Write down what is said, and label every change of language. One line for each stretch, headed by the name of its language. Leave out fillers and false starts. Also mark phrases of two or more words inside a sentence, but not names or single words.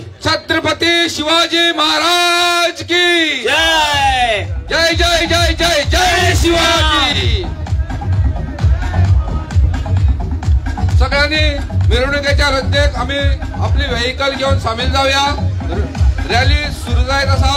Marathi: छत्रपती शिवाजी महाराज की जय. जय जय जय जय जय शिवाजी.
Konkani: सगळ्यांनी मिरवणुकीच्या रचनेक आम्ही आपली व्हेकल घेऊन सामील जाऊया. रॅली सुरू जायत असा.